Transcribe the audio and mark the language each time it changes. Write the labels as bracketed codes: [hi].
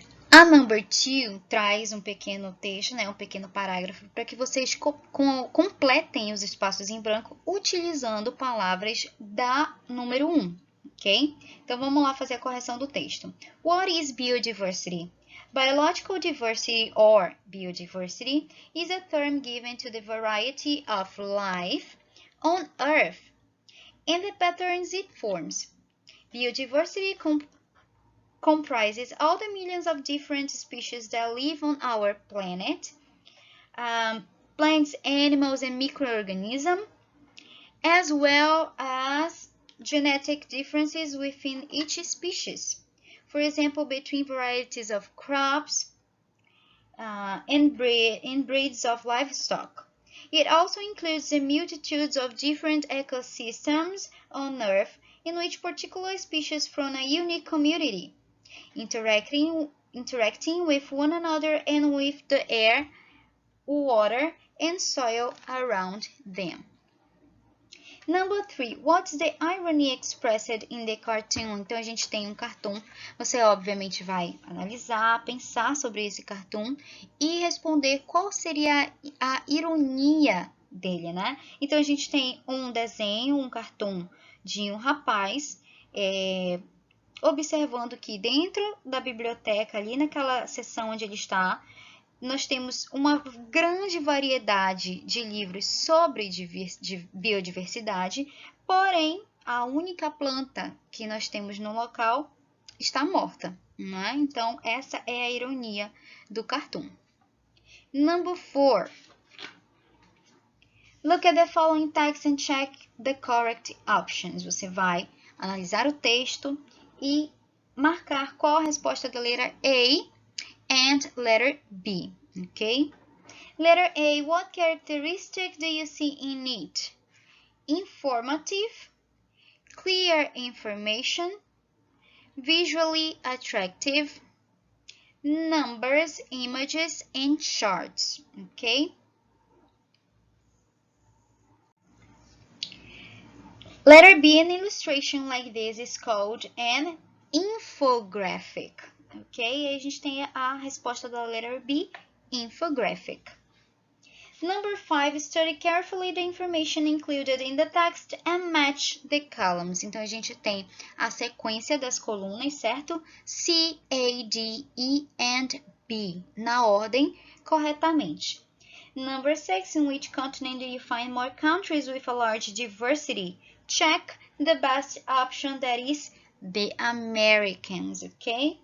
[pt] A number 2 traz um pequeno texto, né, um pequeno parágrafo, para que vocês completem os espaços em branco utilizando palavras da número 1, ok? Então, vamos lá fazer a correção do texto. [en] What is biodiversity? Biological diversity or biodiversity is a term given to the variety of life on Earth and the patterns it forms. Biodiversity comprises all the millions of different species that live on our planet, plants, animals, and microorganisms, as well as genetic differences within each species. For example, between varieties of crops and breeds of livestock. It also includes the multitudes of different ecosystems on Earth in which particular species from a unique community interacting with one another and with the air, water, and soil around them. Number 3. What's the irony expressed in the cartoon? [pt] Então, a gente tem um cartoon. Você, obviamente, vai analisar, pensar sobre esse cartoon e responder qual seria a ironia dele, né? Então, a gente tem um desenho, um cartoon de um rapaz observando que dentro da biblioteca, ali naquela seção onde ele está, nós temos uma grande variedade de livros sobre biodiversidade, porém, a única planta que nós temos no local está morta, né? Então, essa é a ironia do cartoon. [en] Number 4. Look at the following text and check the correct options. [pt] Você vai analisar o texto e marcar qual a resposta da letra [en] A and letter B, [pt] okay? [en] Letter A, what characteristic do you see in it? Informative, clear information, visually attractive, numbers, images, and charts, okay? Letter B, an illustration like this is called an infographic, ok? [pt] E a gente tem a resposta da [en] letter B, infographic. Number 5, study carefully the information included in the text and match the columns. [pt] Então, a gente tem a sequência das colunas, certo? C, A, D, E, and B, na ordem corretamente. [en] Number 6, in which continent do you find more countries with a large diversity? Check the best option, that is the Americans, okay?